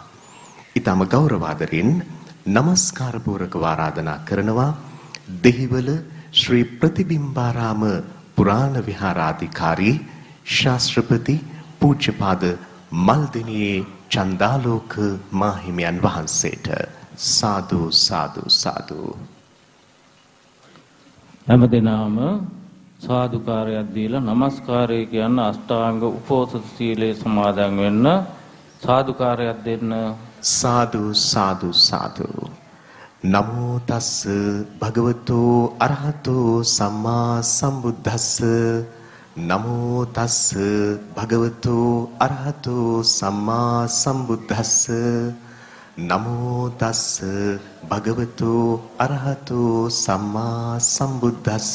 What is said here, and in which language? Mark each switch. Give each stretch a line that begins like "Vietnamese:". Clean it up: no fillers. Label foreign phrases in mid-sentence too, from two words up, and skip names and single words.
Sinhala: ඊටම ගෞරවාදරින් নমස්කාර පූර්වකව ආරාධනා කරනවා දෙහිවල ශ්‍රී ප්‍රතිබිම්බාරාම පුරාණ විහාරාධිකාරී ශාස්ත්‍රපති පූජ්‍යපාද මල්දිනියේ චන්දාලෝක මාහිමියන් වහන්සේට. සාදු සාදු සාදු. හැමදෙනාම සාදුකාරයක් දීලා নমස්කාරය කියන අෂ්ටාංග උපෝසත සීලේ සමාදන් වෙන්න සාදුකාරයක් දෙන්න. සාදු සාදු සාදු.
Pali: නමෝ තස් භගවතු අරහතෝ සම්මා සම්බුද්දස්ස. නමෝ තස් භගවතු අරහතෝ සම්මා සම්බුද්දස්ස. නමෝ තස් භගවතු අරහතෝ සම්මා සම්බුද්දස්ස.